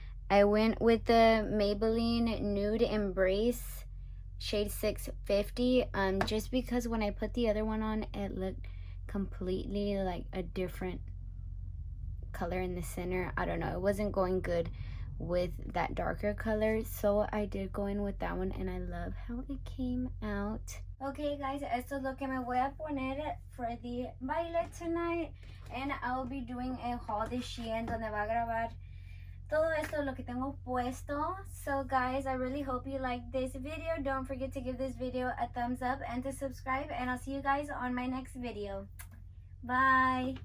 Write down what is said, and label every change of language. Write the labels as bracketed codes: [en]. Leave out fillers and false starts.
[en] I went with the Maybelline Nude Embrace shade 650, just because when I put the other one on, it looked completely like a different color in the center. I don't know, it wasn't going good with that darker color, so I did go in with that one, and I love how it came out. Okay guys, [es] esto es lo que me voy a poner [en] for the [es] baile [en] tonight, and I will be doing a haul [es] de Shein donde va a grabar todo esto lo que tengo puesto. [en] So guys, I really hope you like this video. Don't forget to give this video a thumbs up and to subscribe, and I'll see you guys on my next video. Bye.